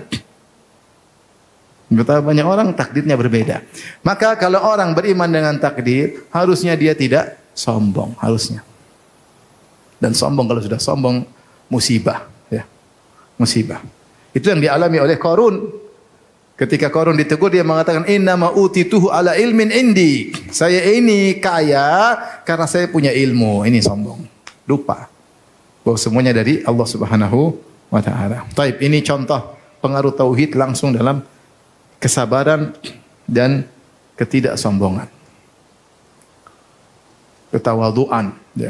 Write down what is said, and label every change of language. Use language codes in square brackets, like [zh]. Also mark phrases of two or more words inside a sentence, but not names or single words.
[id] Betapa banyak orang takdirnya berbeda. Maka kalau orang beriman dengan takdir, harusnya dia tidak sombong, harusnya. Dan sombong, kalau sudah sombong, musibah. Ya. Musibah. Itu yang dialami oleh Qarun. Ketika Qarun ditegur, dia mengatakan, [ar] إنما أوتيته على علم عندي. [id] Saya ini kaya karena saya punya ilmu. Ini sombong. Lupa bahwa semuanya dari Allah [ar] سبحانه وتعالى. [id] Taib, ini contoh pengaruh tauhid langsung dalam kesabaran dan ketidaksombongan. Ketawaduan, ya.